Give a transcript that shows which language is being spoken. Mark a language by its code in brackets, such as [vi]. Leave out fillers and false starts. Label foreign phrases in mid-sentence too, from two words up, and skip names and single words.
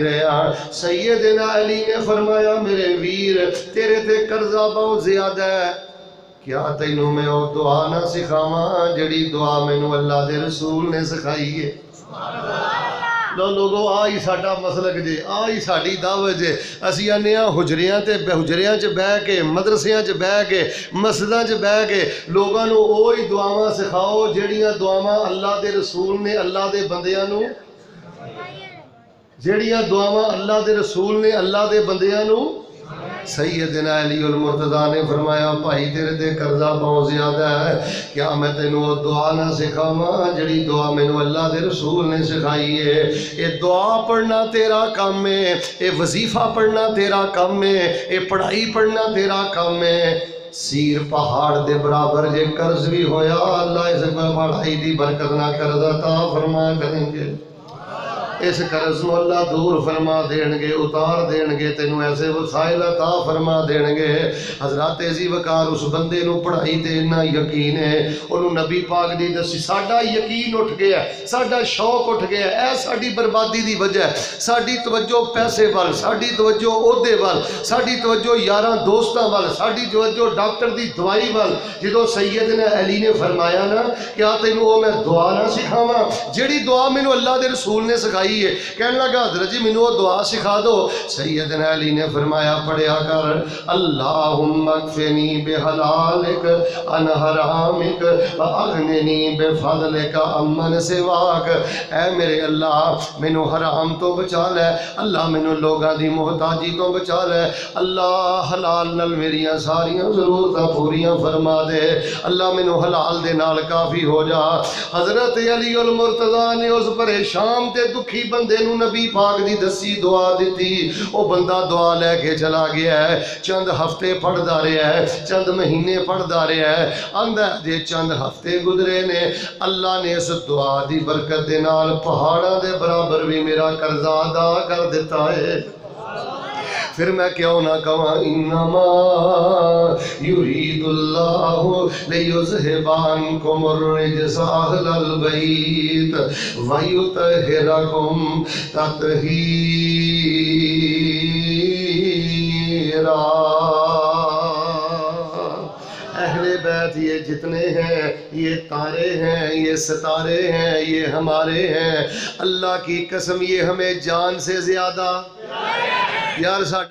[pa] رہے ہیں سیدنا علی نے فرمایا میرے ویر تیرے تے قرضہ بہت زیادہ ہے کیا تینوں میں وہ دعا نہ سکھاواں جڑی دعا مینوں اللہ دے رسول نے سکھائی ہے لوگوں آئی ساڈا مسلک جے آئی ساڈی دعوت جے اسی آنے حجریاں تے حجریاں چ بہ کے مدرسیاں چ بہ کے مسجداں چ بہ کے لوگاں نو اوہی دعاواں سکھاؤ جڑیاں دعاواں اللہ دے رسول نے اللہ دے بندیاں نو جڑیاں دعاواں اللہ دے رسول نے اللہ دے بندیاں نو سیدنا علی المرتضیٰ نے فرمایا بھائی تیرے تے قرضہ بہت زیادہ ہے کیا میں تینوں وہ دعا نہ سکھاواں جڑی دعا مینوں اللہ دے رسول نے سکھائی ہے یہ دعا پڑھنا تیرا کام ہے یہ وظیفہ پڑھنا تیرا کام ہے یہ پڑھائی پڑھنا تیرا کام ہے سیر پہاڑ دے برابر جے قرض بھی ہویا اللہ اس پڑھائی دی برکت نہ قرض عطا فرما کریں گے اس قرض نو اللہ دور فرما دین گے اتار دین گے تینوں ایسے وسائل عطا فرما دین گے حضرات عزی وقار اس بندے نو پڑھائی تے اتنا یقین ہے انہوں نبی پاک دی دسی ساڈا یقین اٹھ گیا ساڈا شوق اٹھ گیا اے ساڈی بربادی دی وجہ ساڈی توجہ پیسے وال ساڈی توجہ عہدے وال ساڈی توجہ یاراں دوستاں وال ساڈی توجہ ڈاکٹر دی دوائی وال جدوں سیدنا علی نے فرمایا نا کیا تینوں وہ میں دعا نہ سکھاواں جڑی دعا مینوں اللہ دے رسول نے سکھائی ہے کہنے لگا حضرت جی مینوں دعا سکھا دو سیدنا علی نے فرمایا پڑھیا کر [ar] اللہم اکفنی بحلالک عن حرامک واغننی بفضلک عمن سواک [pa] اے میرے اللہ مینوں حرام تو بچا لے اللہ مینوں لوگاں دی محتاجی تو بچا لے اللہ حلال نال میریاں ساریاں ضرورتاں پوریاں فرما دے اللہ مینوں حلال دے نال کافی ہو جا حضرت علی المرتضیٰ نے اس پریشان تے دکھی بندے نو نبی پاک دی دسی دعا دیتی او بندہ دعا لے کے چلا گیا ہے چند ہفتے پڑھدا رہیا ہے چند مہینے پڑھدا رہیا ہے آندا جے چند ہفتے گزرے نے اللہ نے اس دعا دی برکت دے نال پہاڑاں دے برابر بھی میرا قرضہ ادا کر دیتا ہے پھر میں کیوں نہ کہاں انما [ar] یرید اللہ لیذہب عنکم الرجس اہل البیت ویطہرکم تطہیرا [ur] اہل بیت یہ جتنے ہیں یہ تارے ہیں یہ ستارے ہیں یہ ہمارے ہیں اللہ کی قسم یہ ہمیں جان سے زیادہ یار